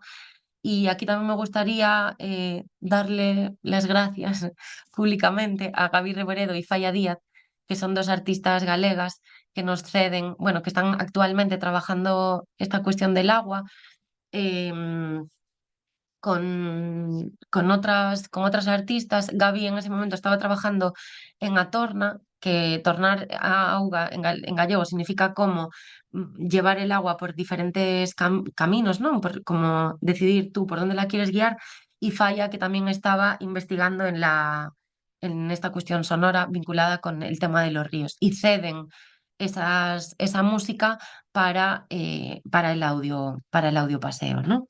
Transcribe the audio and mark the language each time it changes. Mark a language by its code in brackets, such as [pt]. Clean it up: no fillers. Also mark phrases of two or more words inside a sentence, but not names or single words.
[es] Y aquí también me gustaría darle las gracias públicamente a Gaby Reboredo y Falla Díaz, que son 2 artistas galegas que nos ceden, bueno, que están actualmente trabajando esta cuestión del agua, em, con otras artistas. Gaby en ese momento estaba trabajando en A Torna, que [gl] tornar a auga [es] en gallego significa como llevar el agua por diferentes caminos, ¿no? Como decidir tú por dónde la quieres guiar. Y Falla, que también estaba investigando en esta cuestión sonora vinculada con el tema de los ríos y ceden esa música para el audio paseo, ¿no?